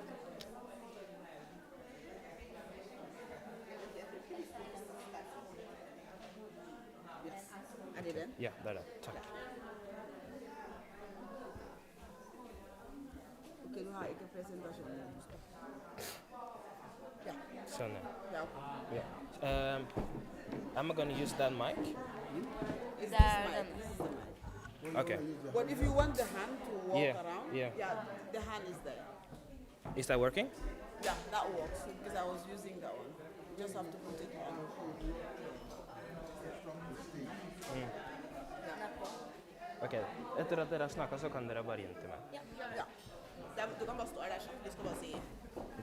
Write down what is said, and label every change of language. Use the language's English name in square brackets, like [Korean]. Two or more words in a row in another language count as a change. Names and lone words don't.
[Norwegian] Yes. Er det den? Ja, det er den. Takk. Ok, du har ikke presentasjonen. Ja. Sånn, ja. Ja. [English] Yeah. I'm gonna use that mic. Is this There, mic? then. This is the mic. Okay. But if you want the hand to walk Yeah, around, yeah. the hand is there. Is that working? Yeah, that works because I was using that one. You just have to put it on. [Norwegian] Ok, etter at dere har snakket, så kan dere bare inn til meg. Ja. Du kan bare stå der kjapt. Du skal bare si. Ok.